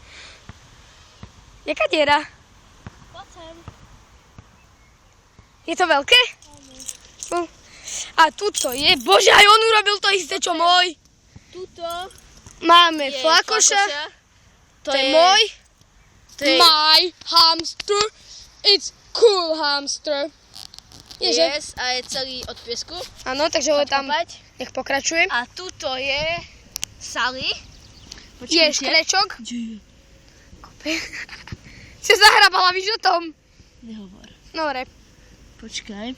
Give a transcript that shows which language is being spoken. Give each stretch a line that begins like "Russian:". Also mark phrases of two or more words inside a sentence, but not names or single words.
Slovak: Jaká diera? Poď sem. Je to veľké? Áno. A tuto je, bože, aj on urobil to isté, čo môj. Tuto Máme je flakoša. To To je môj. To je...
English: My hamster. It's cool hamster.
Slovak: Je, že? Yes, a je celý od piesku. Áno, takže ho tam, Kopať. nech pokračuje. A tuto je Sally. Je škrečok. Si zahrabala, víš o tom? Nehovor. Dobre, Počkaj.